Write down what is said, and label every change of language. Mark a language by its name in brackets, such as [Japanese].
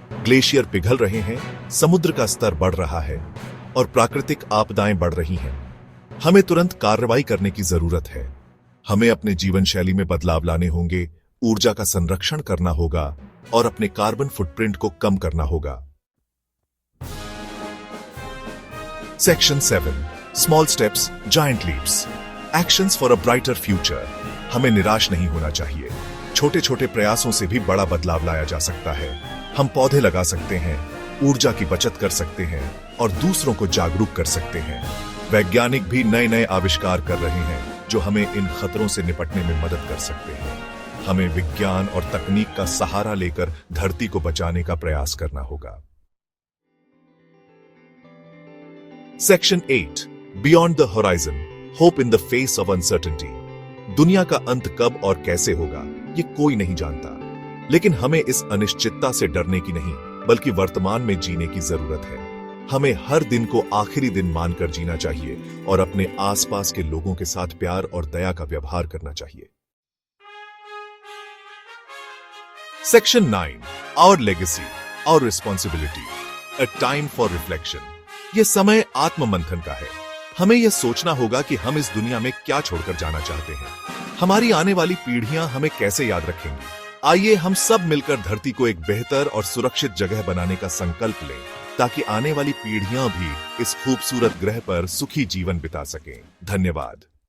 [Hindi] Glacier पिघल रहे हैं, समुद्र का स्तर बढ़ रहा है और प्राकृतिक आपदाएं बढ़ रही हैं। हमें तुरंत कार्रवाई करने की जरूरत है। हमें अपने जीवन शैली में बदलाव लाने होंगे, ऊर्जा का संरक्षण करना होगा और अपने कार्बन फुटप्रिंट को कम करना होगा। [English] Section 7. Small steps, giant leaps. Actions for a brighter future. [Hindi] हमें निराश नहीं होना चाहिए। छोटे छोटे प्रयासों से भी बड़ा बदलाव लाया जा सकता है। हम पौधे लगा सकते हैं, ऊर्जा की बचत कर सकते हैं और दूसरों को जागरूक कर सकते हैं। वैज्ञानिक भी नए नए आविष्कार कर रहे हैं, जो हमें इन खतरों से निपटने में मदद कर सकते हैं। हमें विज्ञान और तकनीक का सहारा लेकर धरती को बचाने का प्रयास करना होगा। [English] Section 8. Beyond the horizon. Hope in the face of uncertainty. [Hindi] दुनिया का अंत कब और कैसे होगा, ये कोई नहीं जानता, लेकिन हमें इस अनिश्चितता से डरने की नहीं, बल्कि वर्तमान में जीने की जरूरत है। हमें हर दिन को आखिरी दिन मानकर जीना चाहिए और अपने आसपास के लोगों के साथ प्यार और दया का व्यवहार करना चाहिए। [English] Section 9. Our legacy, our responsibility. [Hindi] A time for reflection. ये समय आत्ममंथन का है। हमें यह सोचना होगा कि हम इस दुनिया में क्या छोड़कर जाना चाहते हैं। हमारी आने वाली पीढ़ियां हमें कैसे याद रखेंगी। आइए हम सब मिलकर धरती को एक बेहतर और सुरक्षित जगह बनाने का संकल्प लें, ताकि आने वाली पीढ़ियां भी इस खूबसूरत ग्रह पर सुखी जीवन बिता सकें। धन्यवाद।